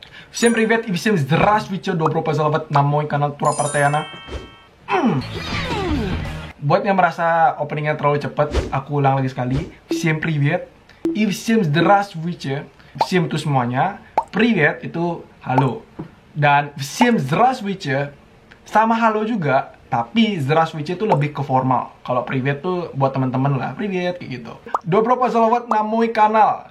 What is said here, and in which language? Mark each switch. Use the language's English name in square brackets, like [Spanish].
[Russian] Всем привет и всем здравствуйте, добро пожаловать на мой канал Тура Partayana. [Indonesian] Buat yang merasa openingnya terlalu cepat, aku ulang lagi sekali. [Russian] Всем привет и всем здравствуйте. [Indonesian] Всем itu semuanya, привет itu halo. Dan [Russian] всем здравствуйте [Indonesian] sama halo juga, tapi здравствуйте itu lebih ke formal. Kalau привет tuh buat teman-teman lah, привет kayak gitu. [Russian] Добро пожаловать на мой канал.